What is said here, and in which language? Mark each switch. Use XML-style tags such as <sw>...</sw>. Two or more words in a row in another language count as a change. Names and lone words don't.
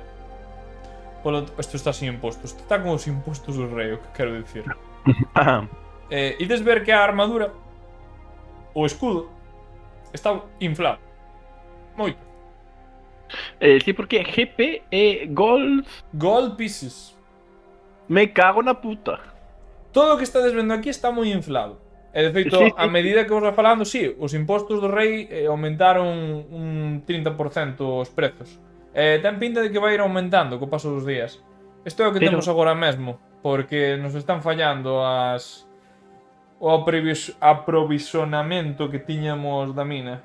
<gl>Isto está sin impostos. Isto está con os impostos do rei, o que quero dicir. Ides ver que a armadura, o escudo, está inflado. Moito. Sí, porque GP e Gold.</gl> <en>Gold pieces.</en> <gl>Me cago na puta. Todo o que estades vendo aquí está moi inflado. E de feito, Sí. a medida que vos vai falando, sí, os impostos do rei aumentaron un 30% os prezos. Ten pinta de que vai ir aumentando co paso dos días. Isto é o que Pero- temos agora mesmo, porque nos están fallando o aprovisionamento que tiñamos da mina.</gl>